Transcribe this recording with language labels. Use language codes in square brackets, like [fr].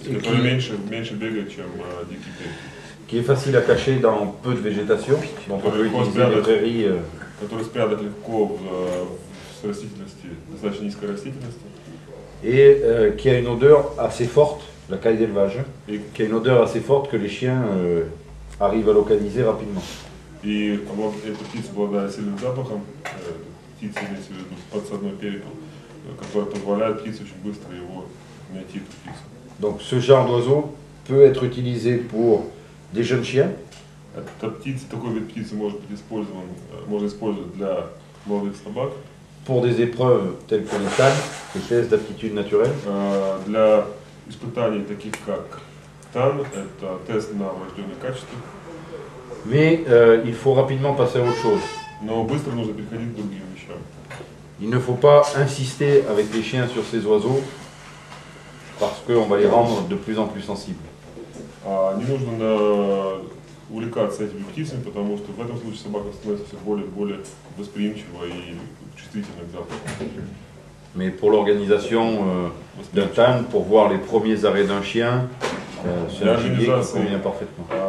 [ru] Который меньше бегает, чем дикий перепел. [fr] Qui est facile à cacher dans peu de végétation, donc on peut utiliser les prairies. [ru] Который спрятать легко в растительности, достаточно низкой растительности. [fr] Et qui a une odeur assez forte, la caille d'élevage, qui a une odeur assez forte que les chiens arrivent à localiser rapidement. [ru] И эта птица обладает сильным запахом, птица имеется в виду подсадной перепел, который позволяет птице очень быстро его найти, эту птицу. [fr] Donc ce genre d'oiseau peut être utilisé pour des jeunes chiens. [ru] Эта птица, такой вид птицы может быть использован, можно использовать для молодых собак. [fr] Pour des épreuves telles que les TAN, les tests d'aptitude naturelle. [ru] Для испытаний таких как ТАН, это тест на врожденные качества. [fr] Mais il faut rapidement passer à autre chose. [ru] Но быстро нужно переходить к другим вещам. [fr] Il ne faut pas insister avec les chiens sur ces oiseaux parce qu'on va les rendre de plus en plus sensibles. [ru] Не нужно увлекаться этими птицами, потому что в этом случае собака становится все более и более восприимчива и чувствительна к запаху. [fr] Mais pour l'organisation d'un TAN, pour voir les premiers arrêts d'un chien, c'est un gibier qui convient parfaitement.